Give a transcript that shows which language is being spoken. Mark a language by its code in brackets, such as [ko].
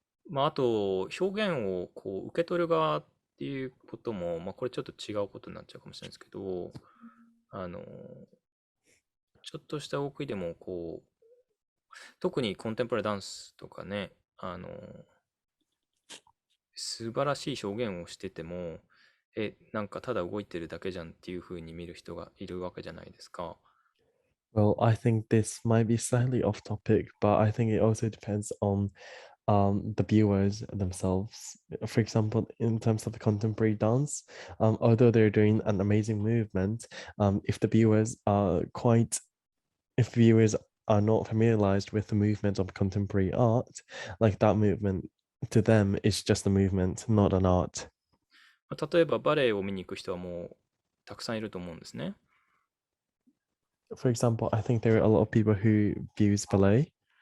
[ja] まあ、あと、表現をこう受け取る側っていうことも、まあ、これちょっと違うことになっちゃうかもしれないですけど、あの、ちょっとした奥でも、こう、特にコンテンポラリーダンスとかね、素晴らしい表現をしてても、なんかただ動いてるだけじゃんっていう風に見る人がいるわけじゃないですか。 [en] Well, I think this might be slightly off topic, but I think it also depends on the viewers themselves. For example, in terms of the contemporary dance, although they're doing an amazing movement, if the viewers are if viewers are not familiarized with the movement of contemporary art, like that movement to them is just a movement, not an art. [ja] まあ例えばバレエを見に行く人はもうたくさんいると思うんですね。 [en] For example, I think there are a lot of people who views ballet.